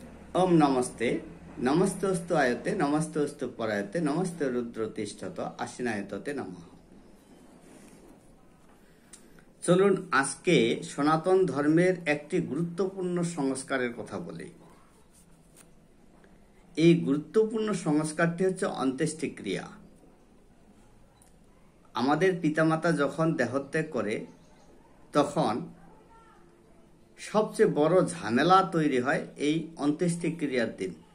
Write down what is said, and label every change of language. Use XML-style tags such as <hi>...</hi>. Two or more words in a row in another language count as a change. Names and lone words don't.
<sa>ओम नमस्ते नमस्तोस्तु आयते नमस्तोस्तु परायते नमस्ते रुद्र तिष्ठत आसीनायतते नमः।</sa> <bn>চলুন আজকে সনাতন ধর্মের একটি গুরুত্বপূর্ণ সংস্কারের কথা বলি। এই গুরুত্বপূর্ণ সংস্কারটি হচ্ছে অন্ত্যেষ্টিক্রিয়া। আমাদের পিতামাতা যখন দেহত্যাগ করে তখন সবচেয়ে বড় ঝামেলা তৈরি হয় এই অন্ত্যেষ্টিক্রিয়ার দিন।</bn>